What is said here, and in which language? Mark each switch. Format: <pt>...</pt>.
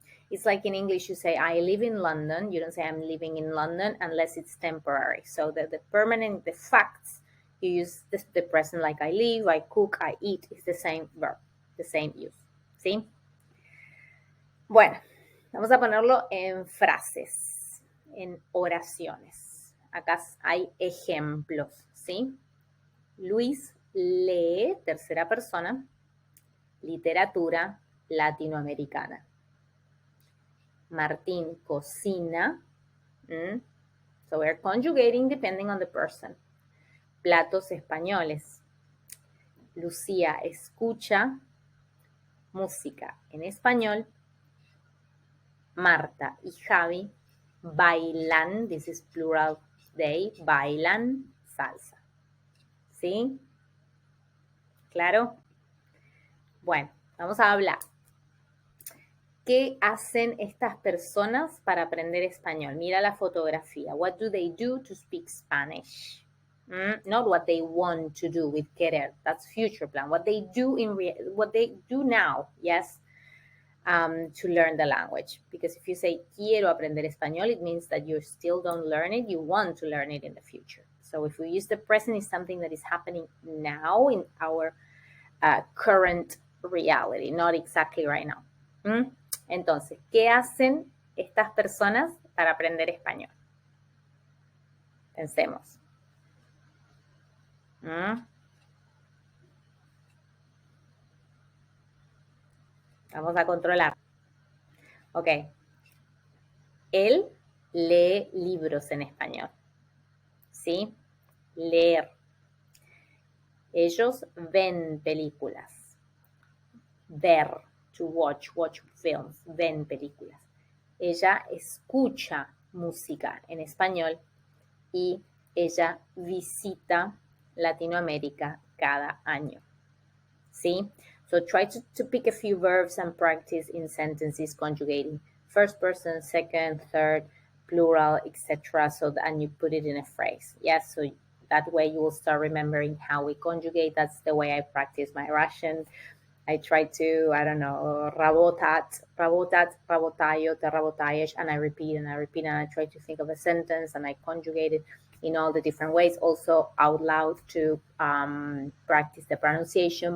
<en>It's like in English, you say, I live in London. You don't say, I'm living in London unless it's temporary. So the permanent, the facts, you use the present like I live, I cook, I eat. It's the same verb, the same use.</en> <es>¿Sí? Bueno, vamos a ponerlo en frases, en oraciones. Acá hay ejemplos, ¿sí? Luis lee, tercera persona, literatura latinoamericana. Martín cocina.</es> <en>So we're conjugating depending on the person.</en> <es>Platos españoles. Lucía escucha música en español. Marta y Javi bailan,</es> <en>this is plural they,</en> <es>bailan salsa. ¿Sí? ¿Claro? Bueno, vamos a hablar. ¿Qué hacen estas personas para aprender español? Mira la fotografía.</es> <en>What do they do to speak Spanish? Not what they want to do with querer. That's future plan. What they do what they do now, yes, to learn the language. Because if you say</en> <es>quiero aprender español,</es> <en>it means that you still don't learn it. You want to learn it in the future. So if we use the present, it's something that is happening now in our current reality, not exactly right now.</en> <es>Entonces, ¿qué hacen estas personas para aprender español? Pensemos. Vamos a controlar. Ok. Él lee libros en español. ¿Sí? Leer. Ellos ven películas. Ver.</es> <en>To watch films,</en> <es>ven películas. Ella escucha música en español y ella visita Latinoamérica cada año. ¿Sí?</es> <en>So try to pick a few verbs and practice in sentences conjugating first person, second, third, plural, etc. And you put it in a phrase. Yes, so that way you will start remembering how we conjugate. That's the way I practice my Russian. I try to, I don't know,</en> <ru>rabotat, rabotayo, te rabotayeš,</ru> <en>and I repeat, and I try to think of a sentence, and I conjugate it in all the different ways, also out loud to practice the pronunciation.</en>